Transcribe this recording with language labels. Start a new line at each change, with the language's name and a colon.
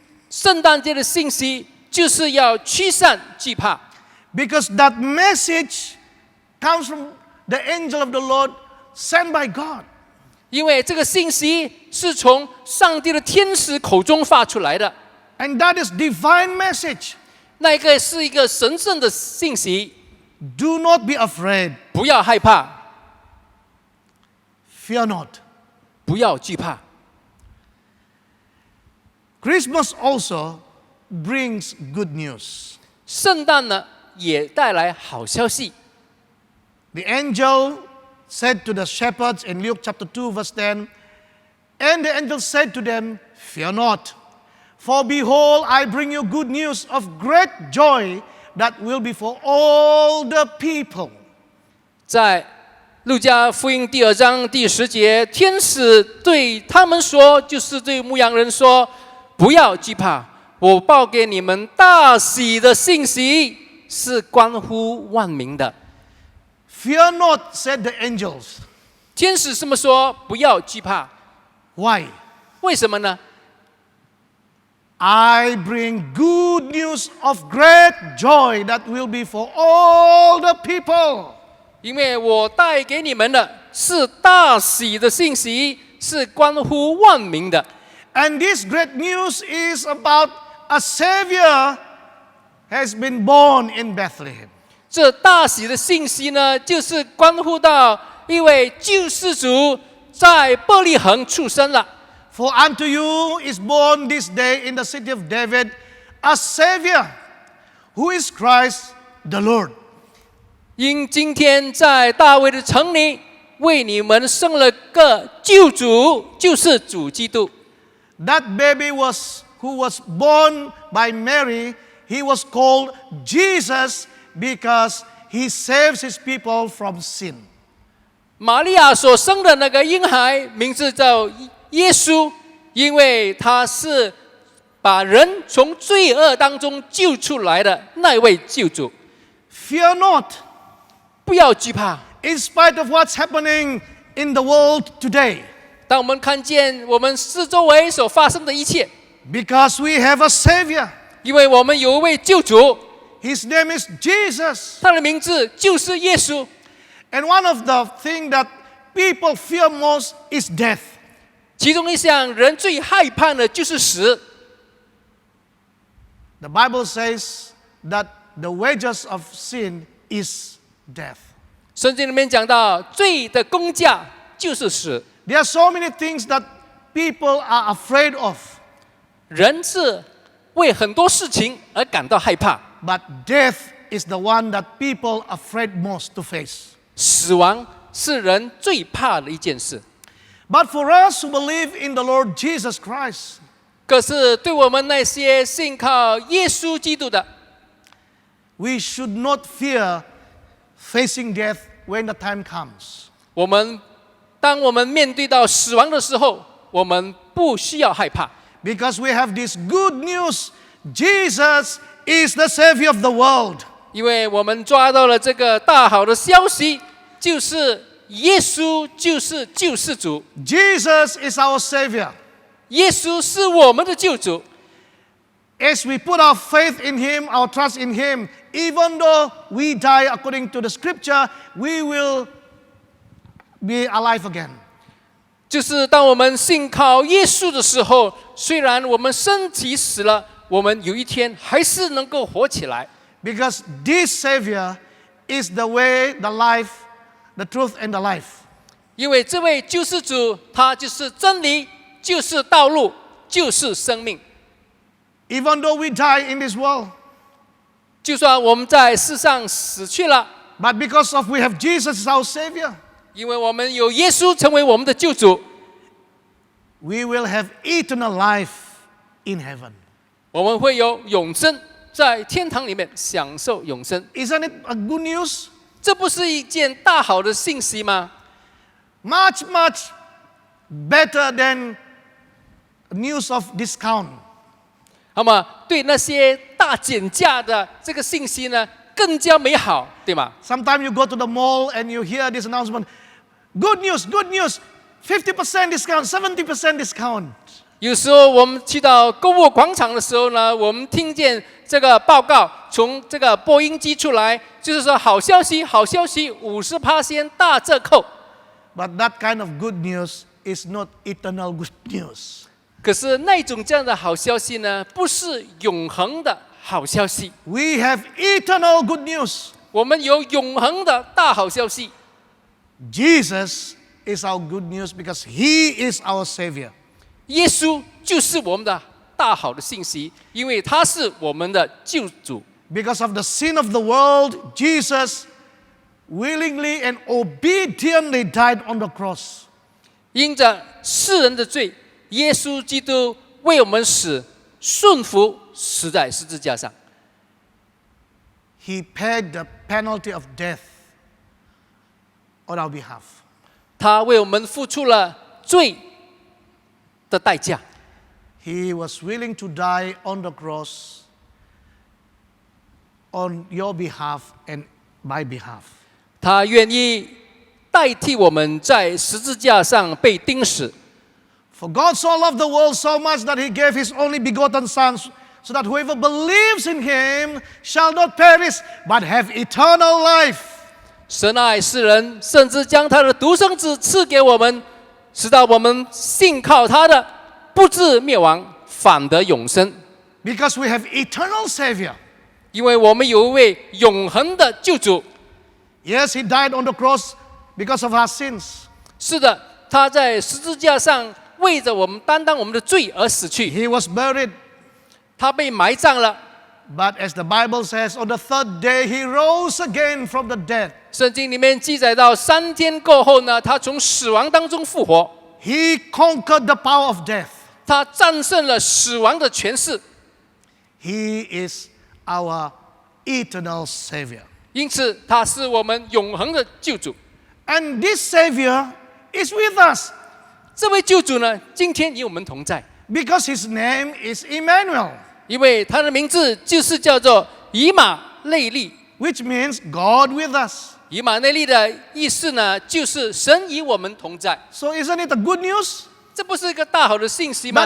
Chinese: 圣诞节的信息就是要驱散惧怕，
English: because that message comes from the angel of the Lord sent by God.
Chinese: 因为这个信息是从上帝的天使口中发出来的，
English: And that is divine message.
Chinese: 那个是一个神圣的信息。
English: Do not be afraid.
Chinese: 不要害怕，
English: Fear not.
Chinese: 不要惧怕。
English: Christmas also brings good news.
Chinese: 圣诞呢，也带来好消息。
English: The angel said to the shepherds in Luke chapter 2, verse 10, And the angel said to them, Fear not, for behold, I bring you good news of great joy that will be for all the people.
Chinese: 在路加福音第2章第10节，天使对他们说，就是对牧羊人说：“不要惧怕，我报给你们大喜的信息，是关乎万民的。”
English: Fear not, said the angels.
Chinese: 天使这么说：“不要惧怕。
English: Why? ”
Chinese: 为什么呢？
English: I bring good news of great joy that will be for all the people.
Chinese: 因为我带给你们的是大喜的信息，是关乎万民的。
English: And this great news is about a Savior has been born in Bethlehem.
Chinese: 这大喜的信息呢，就是关乎到一位救世主在伯利恒出生了。
English: For unto you is born this day in the city of David a Savior, who is Christ the Lord.
Chinese: 因今天在大卫的城里，为你们生了个救主，就是主基督。
English: That baby who was born by Mary, he was called Jesus because he saves his people from sin.
Chinese: 玛利亚所生的那个婴孩名字叫耶稣，因为他是把人从罪恶当中救出来的那位救主。
English: Fear not,
Chinese: 不要惧怕，
English: in spite of what's happening in the world today,
Chinese: 当我们看见我们四周围所发生的一切，
English: because we have a Savior.
Chinese: 因为我们有一位救主，
English: His name is Jesus.
Chinese: 他的名字就是耶稣。
English: And one of the things that people fear most is death.
Chinese: 其中一项人最害怕的就是死。
English: The Bible says that the wages of sin is death.
Chinese: 圣经里面讲到，罪的工价就是死。
English: There are so many things that people are afraid of,
Chinese: 人是为很多事情而感到害怕，
English: but death is the one that people are afraid most to face.
Chinese: 死亡是人最怕的一件事。
English: But for us who believe in the Lord Jesus Christ,
Chinese: 可是对我们那些信靠耶稣基督的，
English: we should not fear facing death when the time comes.
Chinese: 当我们面对到死亡的时候，我们不需要害怕，
English: Because we have this good news, Jesus is the Savior of the world.
Chinese: 因为我们抓到了这个大好的消息，就是耶稣就是救世主，
English: Jesus is our Savior.
Chinese: 耶稣是我们的救主。
English: As we put our faith in Him, our trust in Him, even though we die according to the Scripture, we will be alive again.
Chinese: 就是当我们信靠耶稣的时候，虽然我们身体死了，我们有一天还是能够活起来。
English: Because this Savior is the way, the life, the truth, and the life.
Chinese: 因为这位救世主，他就是真理，就是道路，就是生命。
English: Even though we die in this world,
Chinese: 就算我们在世上死去了，
English: but because of we have Jesus as our Savior,
Chinese: 因为我们有耶稣成为我们的救主，
English: we will have eternal life in heaven.
Chinese: 我们会有永生，在天堂里面享受永生。
English: Isn't it a good news?
Chinese: 这不是一件大好的信息吗？
English: Much, much better than news of discount.
Chinese: 那么对那些大减价的这个信息呢，更加美好，对吗？
English: Sometimes you go to the mall and you hear this announcement, good news, 50% discount, 70% discount.
Chinese: 有时候我们去到购物广场的时候呢，我们听见这个报告从这个播音机出来，就是说好消息，好消息，50%大折扣。
English: But that kind of good news is not eternal good news.
Chinese: 可是那种这样的好消息呢，不是永恒的好消息。
English: We have eternal good news.
Chinese: 我们有永恒的大好消息。
English: Jesus is our good news because He is our Savior.
Chinese: 耶稣就是我们的大好的信息，因为他是我们的救主。
English: Because of the sin of the world, Jesus willingly and obediently died on the cross.
Chinese: 因着世人的罪，耶稣基督为我们死，顺服死在十字架上。
English: He paid the penalty of death on our behalf.
Chinese: 他为我们付出了罪的代价。
English: He was willing to die on the cross on your behalf and my behalf.
Chinese: 他愿意代替我们在十字架上被钉死。
English: For God so loved the world so much that He gave His only begotten Son, so that whoever believes in Him shall not perish, but have eternal life.
Chinese: 神爱世人，甚至将他的独生子赐给我们，使到我们信靠他的，不至灭亡，反得永生。
English: Because we have eternal Savior.
Chinese: 因为我们有一位永恒的救主。
English: Yes, he died on the cross because of our sins.
Chinese: 是的，他在十字架上为着我们担当我们的罪而死去，
English: He was buried.
Chinese: 他被埋葬了。
English: But as the Bible says, on the third day, he rose again from the dead.
Chinese: 圣经里面记载到3天过后呢，他从死亡当中复活，
English: He conquered the power of death.
Chinese: 他战胜了死亡的权势，
English: He is our eternal Savior.
Chinese: 因此他是我们永恒的救主。
English: And this Savior is with us
Chinese: 这位救主呢，今天与我们同在，
English: because his name is Emmanuel,
Chinese: 因为他的名字就是叫做以马内利。
English: which means God with us.
Chinese: 以马内利的意思呢，就是神与我们同在。
English: So isn't it a good news?
Chinese: 这不是一个大好的信息吗